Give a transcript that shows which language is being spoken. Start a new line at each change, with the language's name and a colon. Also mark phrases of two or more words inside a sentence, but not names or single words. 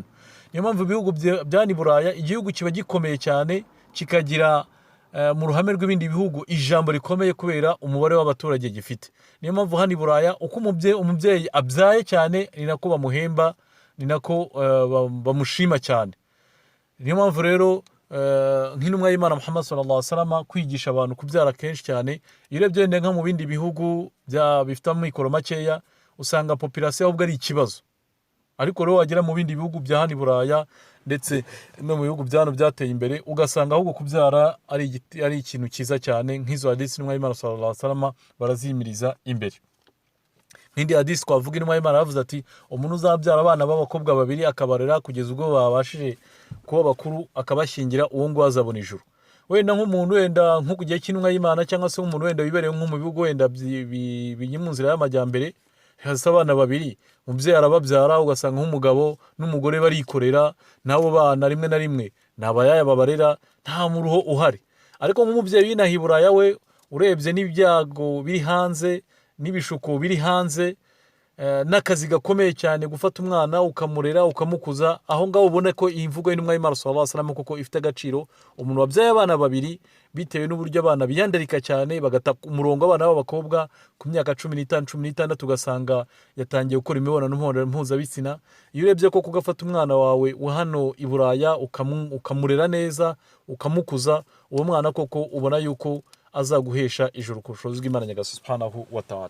Kinyarwanda: Niyo mpamvu ibihugu byani Buraya igihugu kiba gikomeye cyane, kikagira mu ruhame rw'ibindi bihugu ijambo rikomeye kubera umubare w'abaturage gifite. Niyo mpamvu hano i Buraya uko umubyeyi abyaye cyane ni nako bamuhemba, ni nako bamushima cyane. Niyo mpamvu rero nk'intumwa y'Imana Muhammad
Arabic: صلى الله عليه وسلم
Kinyarwanda: kwigisha abantu kubyara kenshi cyane. Iyo urebye nka mu bindi bihugu bifite amikoro makeya usanga population ahubwo ari ikibazo, ariko rero wagera mu bindi bihugu bya hano i Buraya ndetse no mu bihugu byano byateye imbere ugasanga ahubwo kubyara ari ikintu cyiza cyane. Nk'izo hadisi intumwa y'Imana
Arabic: صلى الله عليه وسلم
Kinyarwanda: barazimiriza imbere. Nk'indi hadisi twavuga intumwa y'Imana yavuze ati umuntu uzabyara abana b'abakobwa babiri akabarera kugeza ubwo babashije kuba bakuru akabashyingira, uwo ngo azabona ijuru. Wenda nk'umuntu wenda nko ku gihe cy'intumwa y'Imana cyangwa se nk'umuntu wenda wibereye nko mu bihugu wenda biri mu nzira y'amajyambere, hasa abana babiri, umubyeyi arababyara ugasanga nk'umugabo n'umugore barikorera, n'abo bana rimwe na rimwe n'abayaya babarera, nta muruho uhari. Ariko nk'umubyeyi w'inaha i Buraya we urebye n'ibyago biri hanze n'ibishuko biri hanze, n'akazi gakomeye cyane gufata umwana ukamurera ukamukuza, aho ngaho ubona ko iyi mvugo y'intumwa y'Imana
Arabic: صلى الله عليه وسلم
Kinyarwanda: koko ifite agaciro. Umuntu wabyaye abana babiri bitewe n'uburyo abana biyandarika cyane bagata umurongo abana b'abakobwa ku myaka 15 16 ugasanga yatangiye gukora imibonano mpuzabitsina. Iyo urebye ko kugafata umwana wawe wa hano i Buraya ukamurera neza ukamukuza, uwo mwana koko ubona yuko azaguhesha ijuru ku bushobozi bw'Imana Nyagasani
Arabic: سبحانه وتعالى.